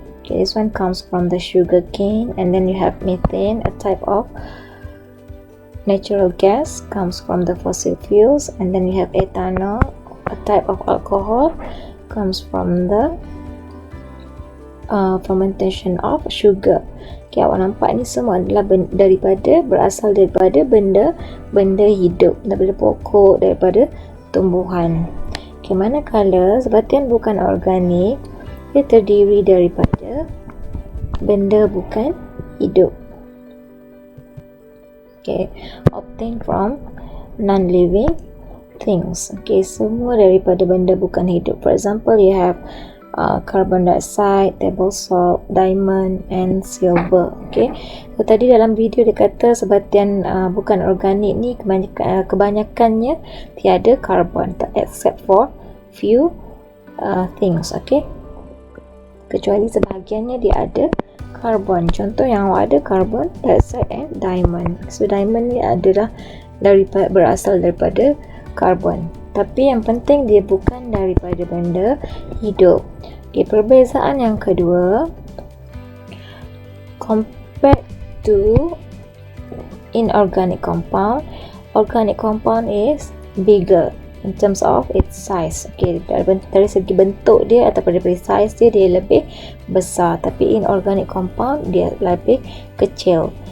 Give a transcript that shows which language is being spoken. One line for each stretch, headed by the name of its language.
English: Okay, this one comes from the sugar cane, and then you have methane, a type of natural gas, comes from the fossil fuels, and then you have ethanol, a type of alcohol, comes from the fermentation of sugar.
Malay: Okay, awak nampak ni semua adalah berasal daripada benda hidup, daripada pokok, daripada tumbuhan. Okay, manakala sebatian bukan organik, dia terdiri daripada benda bukan hidup.
English: Okay, obtained from non-living things.
Malay: Okay, semua daripada benda bukan hidup.
English: For example, you have carbon dioxide, table salt, diamond, and silver.
Malay: Okay, so tadi dalam video dia kata sebatian bukan organik ni kebanyakannya tiada karbon,
English: except for few things.
Malay: Okay, kecuali sebahagiannya dia ada karbon. Contoh yang awak ada
English: carbon dioxide and diamond.
Malay: So diamond ni adalah berasal daripada karbon. Tapi yang penting dia bukan daripada benda hidup. Okay, perbezaan yang kedua,
English: compared to inorganic compound, organic compound is bigger in terms of its size.
Malay: Okay, dari segi bentuk dia ataupun dari size dia, dia lebih besar, tapi inorganic compound dia lebih kecil.